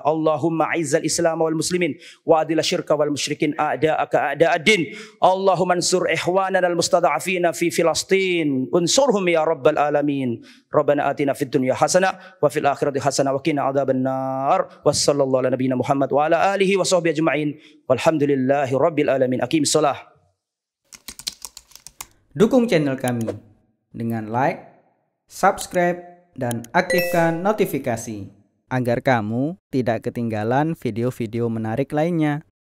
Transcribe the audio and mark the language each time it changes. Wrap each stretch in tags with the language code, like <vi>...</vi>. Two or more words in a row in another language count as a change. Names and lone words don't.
<ar>اللهم أعز الإسلام والمسلمين وأذل الشرك والمشركين أعداءك أعداء الدين. اللهم انصر إخواننا المستضعفين في فلسطين انصرهم يا رب العالمين. ربنا آتنا في الدنيا حسنة وفي الآخرة حسنة وقنا عذاب النار. وصلى الله على نبينا محمد وعلى آله وصحبه أجمعين والحمد لله رب العالمين. أقم الصلاة.</ar> <id>Dukung channel kami dengan like, subscribe, dan aktifkan notifikasi agar kamu tidak ketinggalan video-video menarik lainnya.</id>